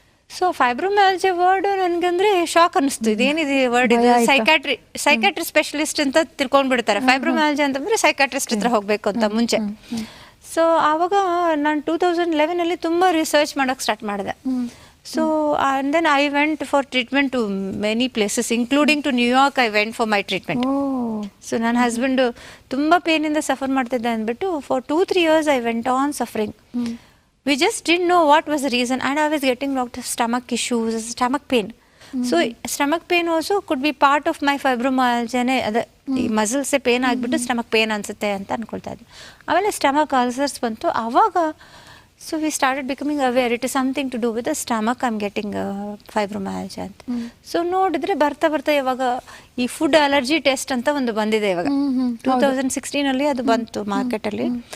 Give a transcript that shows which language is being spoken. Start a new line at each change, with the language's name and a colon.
Kannada: So ಫೈಬ್ರೋಮಯಾಲ್ಜಿಯಾ word ನನಗಂದ್ರೆ shock ಅನಿಸ್ತು. ಇದೇನಿದೆ word, ಇದು psychiatry specialist ಅಂತ ತಿಳ್ಕೊಂಡ್ಬಿಡ್ತಾರೆ. ಫೈಬ್ರೋಮಯಾಲ್ಜಿಯಾ ಅಂತಂದ್ರೆ ಸೈಕಾಟ್ರಿಸ್ಟ್ ಹತ್ರ ಹೋಗ್ಬೇಕು ಅಂತ ಮುಂಚೆ. ಸೊ ಆವಾಗ ನಾನು 2011 ತುಂಬ ರಿಸರ್ಚ್ ಮಾಡೋಕೆ ಸ್ಟಾರ್ಟ್ ಮಾಡಿದೆ.
English: So and then I went for treatment to many places, including to New York. I went for my treatment.
Kannada: So ನನ್ನ ಹಸ್ಬೆಂಡ್ ತುಂಬ ಪೇನಿಂದ ಸಫರ್ ಮಾಡ್ತಿದ್ದೆ ಅಂದ್ಬಿಟ್ಟು
English: For 2-3 years I went on suffering. We just didn't know what was the reason, and I was getting lot of stomach issues, stomach pain. So stomach pain also could be part of my fibromyalgia.
Kannada: ಅದೇ ಈ ಮಸಲ್ಸೇ pain ಆಗಿಬಿಟ್ಟು stomach pain ಅನ್ಸುತ್ತೆ ಅಂತ ಅನ್ಕೊಳ್ತಾ ಇದ್ದೆ. ಆಮೇಲೆ stomach ulcers ಬಂತು. ಆವಾಗ
English: So we started becoming aware it is something to do with the stomach I am getting fibromyalgia ಅಂತ.
Kannada: ಸೊ ನೋಡಿದ್ರೆ ಬರ್ತಾ ಇವಾಗ ಈ ಫುಡ್ ಅಲರ್ಜಿ ಟೆಸ್ಟ್ ಅಂತ ಒಂದು ಬಂದಿದೆ ಇವಾಗ 2016 ಅದು ಬಂತು ಮಾರ್ಕೆಟಲ್ಲಿ.